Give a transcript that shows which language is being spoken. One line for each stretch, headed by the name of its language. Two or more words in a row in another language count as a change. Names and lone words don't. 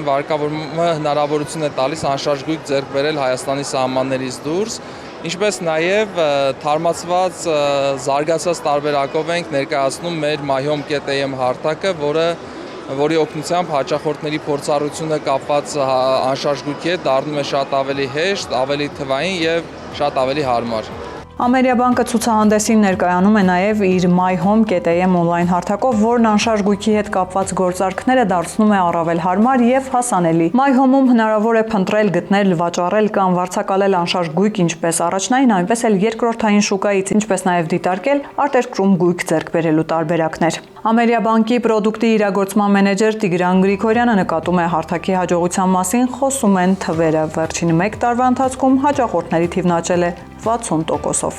Armenian: վարկավորումը հնարավորություն է տալիս անշարժ գույք ձեռք բերել Հայաստանի սահմաններից դուրս, ինչպես նաև թարմացված զարգացած տարբերակով ենք ներկայացնում մեր myhome.am հարթակը, որի օգնությամբ հաճախորդների փորձառությունը կապված անշարժ գույքի հետ դառնում է շատ ավելի հեշտ, ավելի թվային և շատ ավելի հարմար։ Ամերիաբանկը ցուցահանդեսին ներկայանում է նաև իր myhome.am on-line հարթակով, որն անշարժ գույքի հետ կապված գործարքները դարձնում է առավել հարմար և հասանելի։ MyHome-ում հնարավոր է փնտրել, գտնել, վաճառել կամ վարձակալել անշարժ գույք ինչպես առաջնային, այնպես էլ երկրորդային շուկայից, ինչպես նաև դիտարկել արտերկրում գույք ձեռք բերելու տարբերակներ։ Ամերիաբանկի պրոդուկտի իրագործման մենեջեր Տիգրան Գրիգորյանը նկատում է հարթակի հաջողության մասին, խոսում են թվերը։ Վերջին մեկ տարվա ընթացքում հաճախորդների թիվն աճել է 60%-ով։